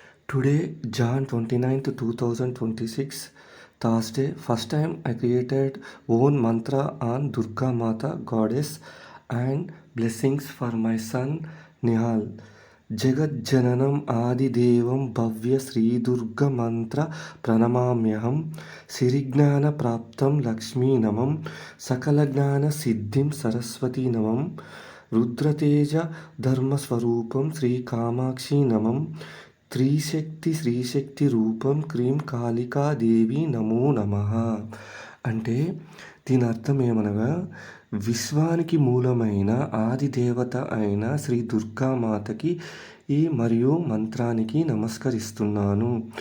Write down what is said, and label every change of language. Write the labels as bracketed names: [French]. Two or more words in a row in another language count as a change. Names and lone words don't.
[English] Today, Jan 29th, 2026, Thursday, first time I created own mantra on Durga Mata goddess and blessings for my son Nihal. [Sanskrit] जगत् जननम् आदि देवम् भव्य श्री दुर्गा मन्त्र प्रणमाम्यहम् सिरिज्ञान प्राप्तम् लक्ष्मी नमम् सकल ज्ञान सिद्धिम् सरस्वती नमम् రుద్రతేజ ధర్మస్వరూపం శ్రీ కామాక్షి నమం త్రిశక్తి శ్రీశక్తి రూపం క్రీం కాళికాదేవి నమో నమః. [Telugu] అంటే దీని అర్థం ఏమనగా విశ్వానికి మూలమైన ఆది దేవత అయిన శ్రీ దుర్గామాతకి మరియు మంత్రానికి నమస్కరిస్తున్నాను.